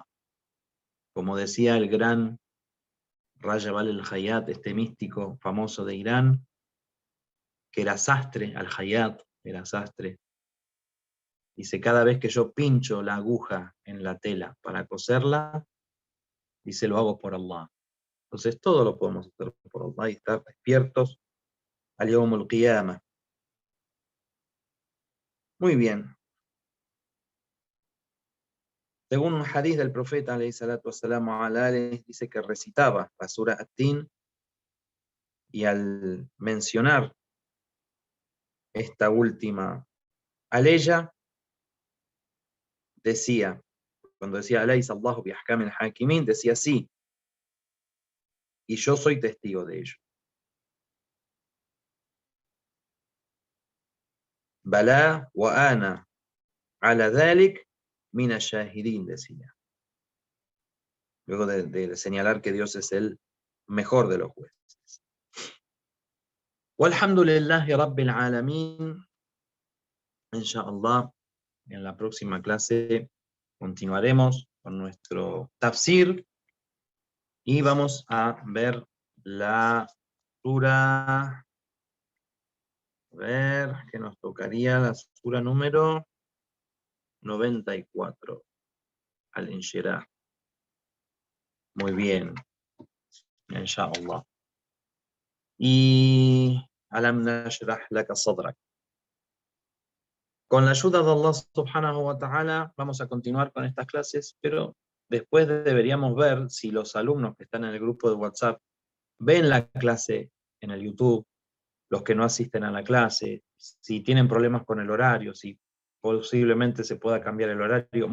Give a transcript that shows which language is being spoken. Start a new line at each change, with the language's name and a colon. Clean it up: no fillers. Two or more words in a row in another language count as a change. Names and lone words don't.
Spanish: Como decía el gran Rajab al-Hayat, este místico famoso de Irán, que era sastre, al-Hayat era sastre, dice, cada vez que yo pincho la aguja en la tela para coserla, dice, lo hago por Allah. Entonces todo lo podemos hacer por Allah y estar despiertos al
Arabic: يوم القيامة.
Spanish: Muy bien. Según un hadith del profeta,
Arabic: عليه الصلاة والسلام على آله,
Spanish: dice que recitaba la sura At-Tin, y al mencionar esta última aleya, decía, cuando decía
Arabic: أليس الله بأحكم الحاكمين,
Spanish: decía sí, y yo soy testigo de ello.
Arabic: بلى وأنا على ذلك من الشاهدين,
Spanish: decía. Luego de señalar que Dios es el mejor de los jueces.
Arabic: والحمد لله رب العالمين.
Spanish: Inshallah, en la próxima clase continuaremos con nuestro tafsir y vamos a ver la sura, a ver, que nos tocaría la sura número 94, Al-Inshirah. Muy bien, inshallah.
Arabic: Y ألم نشرح لك صدرك.
Spanish: Con la ayuda de Allah
Arabic: سبحانه وتعالى
Spanish: vamos a continuar con estas clases, pero después deberíamos ver si los alumnos que están en el grupo de WhatsApp ven la clase en el YouTube, los que no asisten a la clase, si tienen problemas con el horario, si posiblemente se pueda cambiar el horario.